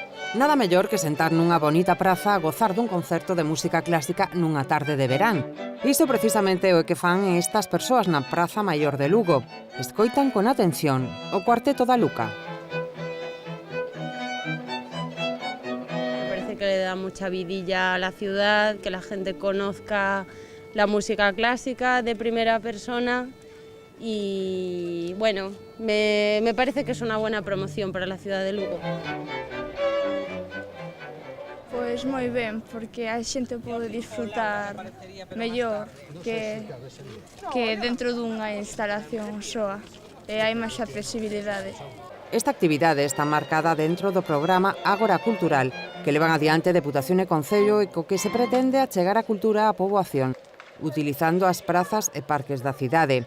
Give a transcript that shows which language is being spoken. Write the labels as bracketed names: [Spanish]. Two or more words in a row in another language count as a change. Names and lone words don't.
[Galician] Nada mellor que sentar nunha bonita praza a gozar dun concerto de música clásica nunha tarde de verán. Iso precisamente é o que fan estas persoas na Praza Maior de Lugo. Escoitan con atención o Cuarteto da Luca. [Spanish] Me parece que le da mucha vidilla a la ciudad, que la gente conozca la música clásica de primera persona y bueno, me parece que es una buena promoción para la ciudad de Lugo. [Galician] Pois moi ben, porque a xente pode disfrutar mellor que dentro dunha instalación soa e hai máis accesibilidade. Esta actividade está marcada dentro do programa Ágora Cultural, que levan adiante Deputación e Concello e co que se pretende achegar a cultura á poboación, utilizando as prazas e parques da cidade.